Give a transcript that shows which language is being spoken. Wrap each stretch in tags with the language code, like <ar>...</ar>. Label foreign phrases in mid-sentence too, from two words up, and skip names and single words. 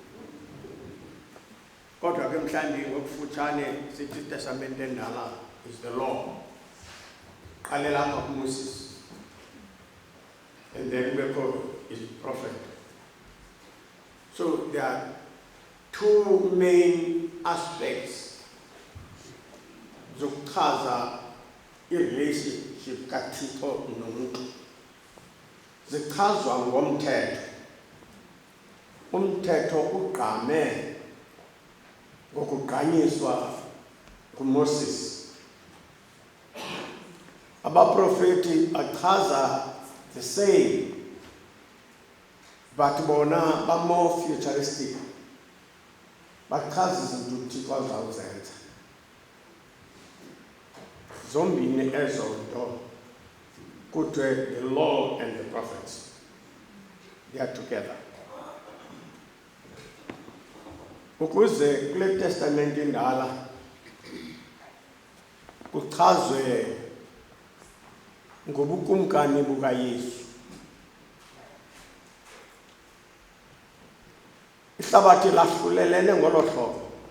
<xh>kodwa ke mhlawumbi ngokufutshane sithi iTestamente Endala</xh> <en>is the law.</en> <xh>Qalela apha kuMoses</xh> <en>and then</en> <xh>kubekho</xh> <en>is prophet. So there are two main aspects</en> <xh>zokuchaza i-relationship kaThixo nomntu. Zichazwa ngomthetho. Umthetho ugqame ngokugqanyiswa nguMoses. Abaprofeti achaza</xh> <en>the same, but</en> <xh>bona ba</xh> <en>more futuristic.</en> <xh>Bachaza izinto uThixo azawuzenza. Zombini ezo nto kuthiwe</xh> <en>the law and the prophets, they are together.</en> <xh>Ukuze kule Testament Endala kuchazwe ngobukumkani bukaYesu. Ihlabathi lahlulelene ngolo hlobo.</xh>